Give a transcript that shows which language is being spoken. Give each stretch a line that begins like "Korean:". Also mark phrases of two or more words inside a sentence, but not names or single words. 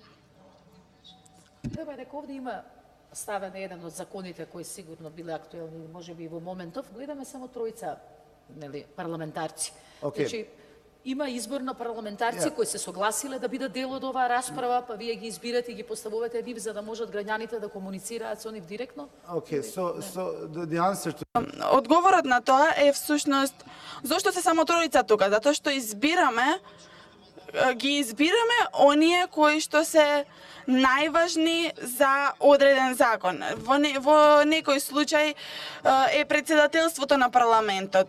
Macedonian: Треба дека овде има ставен еден од законите кои сигурно биле актуелни, можеби и во моментов, гледаме само тројца, нели, парламентарци. Значи, има избор на парламентарци кои се согласиле да бидат дел од оваа расправа, па вие ги избирате и ги поставувате нив за да можат граѓаните да комуницираат со нив директно?
English: Okay, so the answer to
Macedonian: Одговорот на тоа е всушност зошто се само тројца тука, затоа што ги избираме оние кои што се најважни за одреден закон. Во некој случај е председателството на парламентот.